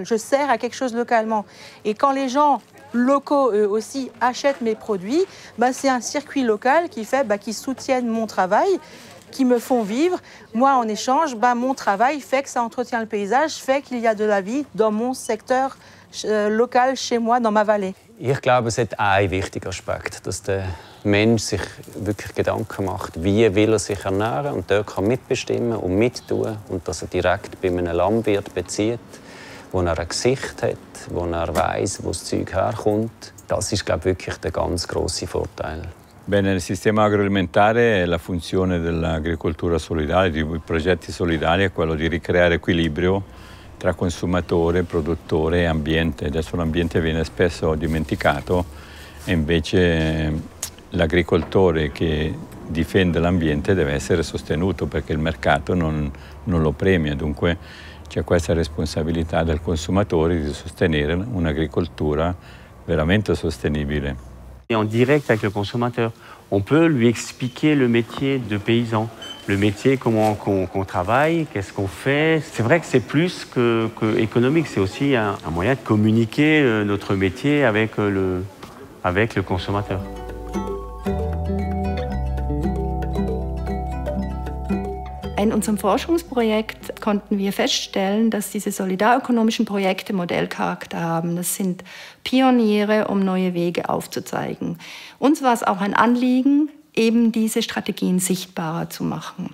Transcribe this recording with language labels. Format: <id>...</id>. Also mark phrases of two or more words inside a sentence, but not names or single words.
<fr>Je sers à quelque chose localement. Et quand les gens locaux, eux aussi, achètent mes produits, c'est un circuit local qui fait qu'ils soutiennent mon travail, qui me font vivre. Moi, en échange, mon travail fait que ça entretient le paysage, fait qu'il y a de la vie dans mon secteur local, chez moi, dans ma vallée.</fr> <de>Ich glaube, es hat einen wichtigen Aspekt, dass der Mensch sich wirklich Gedanken macht, wie will er sich ernähren und dort kann mitbestimmen und mittun und dass er direkt bei einem Landwirt bezieht, wo er ein Gesicht hat, wo er weiss, wo das Zeug herkommt. Das ist, glaube ich, wirklich der ganz grosse Vorteil.</de> <it>Bene, nel sistema agroalimentare la funzione dell'agricoltura solidale, dei progetti solidali, è quello di ricreare equilibrio tra consumatore, produttore e ambiente. Adesso l'ambiente viene spesso dimenticato e invece l'agricoltore che difende l'ambiente deve essere sostenuto perché il mercato non lo premia. Dunque c'è questa responsabilità del consumatore di sostenere un'agricoltura veramente sostenibile.</it> <fr>Et en direct avec le consommateur, on peut lui expliquer le métier de paysan. le métier, comment qu'on travaille, qu'est-ce qu'on fait. C'est vrai que c'est plus que économique, c'est aussi un moyen de communiquer notre métier avec le consommateur.</fr> <de>In unserem Forschungsprojekt konnten wir feststellen, dass diese solidarökonomischen Projekte Modellcharakter haben. Das sind Pioniere, um neue Wege aufzuzeigen. Uns war es auch ein Anliegen, eben diese Strategien sichtbarer zu machen.</de>